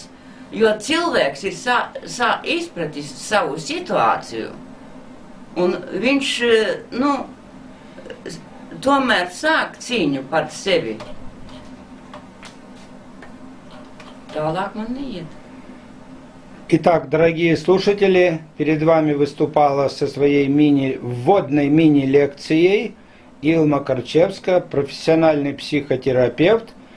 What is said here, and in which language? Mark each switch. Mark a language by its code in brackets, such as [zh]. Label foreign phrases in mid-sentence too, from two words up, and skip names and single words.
[lv] Jo cilvēks ir izpratis savu situāciju, un viņš, tomēr sāk cīņu par sevi. Tālāk man neiet. [ru] Итак, дорогие слушатели, перед вами выступала со своей вводной мини-лекцией Илма Карчевская, профессиональный психотерапевт,